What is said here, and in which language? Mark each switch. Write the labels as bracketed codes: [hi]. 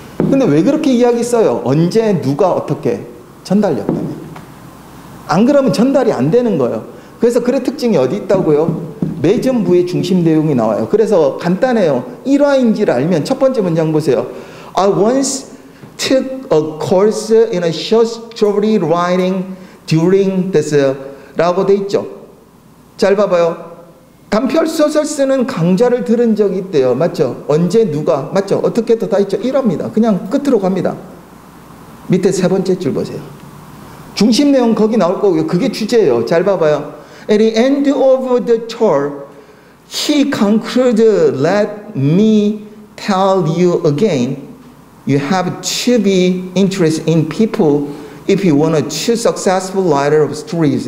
[ko] 근데 왜 그렇게 이야기 써요? 언제 누가 어떻게 전달력 때문에. 안 그러면 전달이 안 되는 거예요. 그래서 글의 특징이 어디 있다고요? 매점부의 중심 내용이 나와요. 그래서 간단해요. 1화인지를 알면 첫 번째 문장 보세요. [en] I once took a course in a short story writing during this [ko] 라고 돼 있죠. 잘 봐봐요. 단편소설 쓰는 강좌를 들은 적이 있대요. 맞죠? 언제 누가 맞죠? 어떻게 또 다 있죠. 1화입니다. 그냥 끝으로 갑니다. 밑에 세 번째 줄 보세요. 중심 내용 거기 나올 거고요. 그게 주제예요. 잘 봐봐요. [en] At the end of the tour, he concluded, let me tell you again, you have to be interested in people if you want to choose successful writer of stories.